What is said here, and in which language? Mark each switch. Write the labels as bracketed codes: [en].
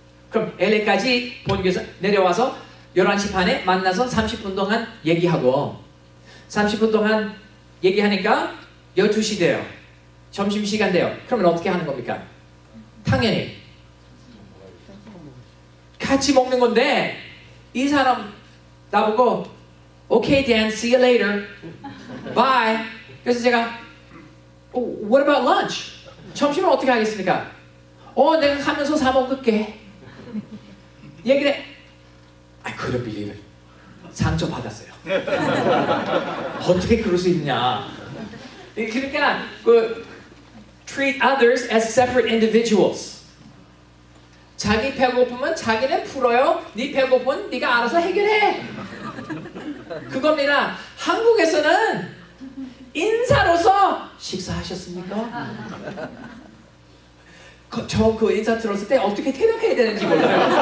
[ko] 그럼 LA까지 본교에서 내려와서 11시 반에 만나서 30분 동안 얘기하고 30분 동안 얘기하니까 12시 돼요. 점심시간 돼요. 그러면 어떻게 하는 겁니까? 당연히 같이 먹는 건데 이 사람 나보고 [en] Okay Dan, see you later. Bye. [ko] 그래서 제가 [en] What about lunch? [ko] 점심은 어떻게 하겠습니까? 내가 가면서 사 먹을게. 얘기를 해. [en] I couldn't believe it. [ko] 상처 받았어요. 어떻게 그럴 수 있냐? [en] 그러니까 treat others as separate individuals. [ko] 자기 배고프면 자기는 풀어요. 네 배고프면 네가 알아서 해결해. 그겁니다. 한국에서는 인사로서 식사하셨습니까? 저 그 인사 들었을 때 어떻게 대답해야 되는지 몰라요.